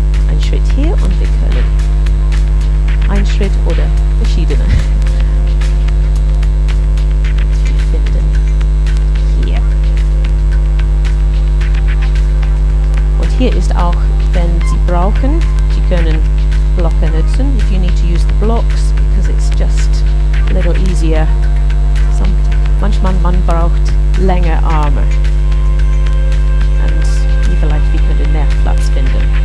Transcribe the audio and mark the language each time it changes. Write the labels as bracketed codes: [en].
[de] Ein Schritt hier und wir können ein Schritt oder verschiedene. Wir finden hier. Und hier ist auch, wenn Sie brauchen, Sie können Blocker nutzen. [en] If you need to use the blocks, because it's just a little easier. [de] Manchmal man braucht länger Arme. Und vielleicht wir können mehr Platz finden.